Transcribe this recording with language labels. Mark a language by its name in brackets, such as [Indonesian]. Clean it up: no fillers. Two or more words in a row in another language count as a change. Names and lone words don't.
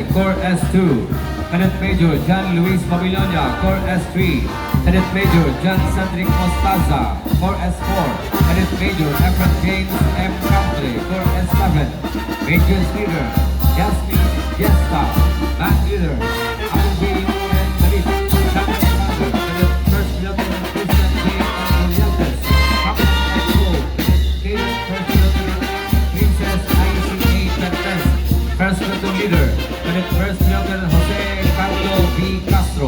[English] Corps S2, Cadet Major John Luis Babilonia. Corps S3, Cadet Major John Cedric Mostaza. Corps S4, Cadet Major Efren James M. Cambre. Corps S7, Major Leader Yasmin Yesta. Band Leader Abu B. and Khalid. Captain Commander, Cadet First Lieutenant Christian J. Angeliltes. Captain Echo, Cadet First Lieutenant Princess ICA Cortez. First Platoon Leader, Cadet First Lieutenant Jose Carlo B. Castro.